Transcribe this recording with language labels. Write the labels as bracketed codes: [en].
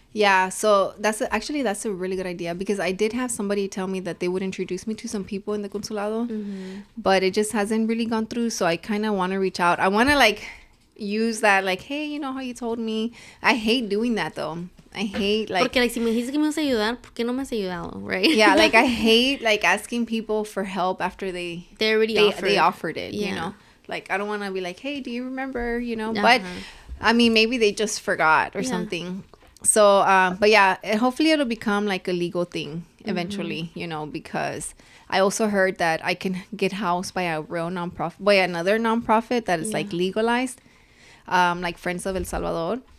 [en] Yeah, so that's a really good idea, because I did have somebody tell me that they would introduce me to some people in the consulado, but it just hasn't really gone through. So I kind of want to reach out. I want to like use that, like, hey, you know how you told me. I hate doing that though. I hate like, [es] porque like si me dijiste que me vas a ayudar, ¿por qué no me has ayudado, right? [en] Yeah, like I hate like asking people for help after they offered it, you know. Like I don't want to be like, hey, do you remember, you know? But I mean, maybe they just forgot or something. So, but yeah, hopefully it'll become like a legal thing eventually, you know, because I also heard that I can get housed by a real nonprofit, by another nonprofit that is like legalized, like Friends of El Salvador.